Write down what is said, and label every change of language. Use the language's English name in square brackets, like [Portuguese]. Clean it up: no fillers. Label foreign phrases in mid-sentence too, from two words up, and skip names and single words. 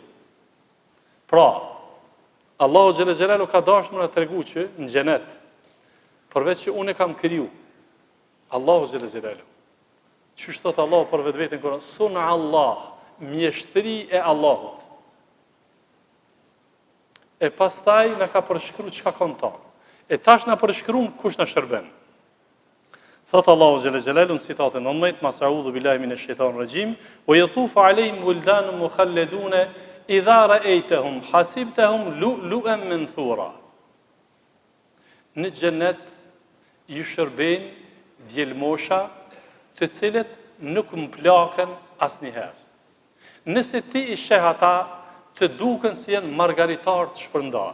[Albanian] Pra, Allahu [Arabic] جل جلاله [Albanian] ka dashur më na tregu që në xhenet, përveç që unë kam kriju, Allahu [Arabic] جل جلاله, [Albanian] që thot Allahu për vetveten Kur'an, [Arabic] سنة الله, [Albanian] mjeshtri e Allahut. E pastaj na ka përshkruar çka ka ta. E tash na përshkruan kush na shërben. Thot Allahu [Arabic] جل جلاله [Albanian] në citatin 19, "Mas [Arabic] أعوذ بالله من الشيطان الرجيم ويطوف عليهم ولدان مخلدون إذا رأيتهم حسبتهم لؤلؤا منثورا." [Albanian] Në xhenet ju shërbejnë djelmosha të cilët nuk mplaken asnjëherë. Nëse ti i sheh ata, të duken si janë margaritar të shpërndar.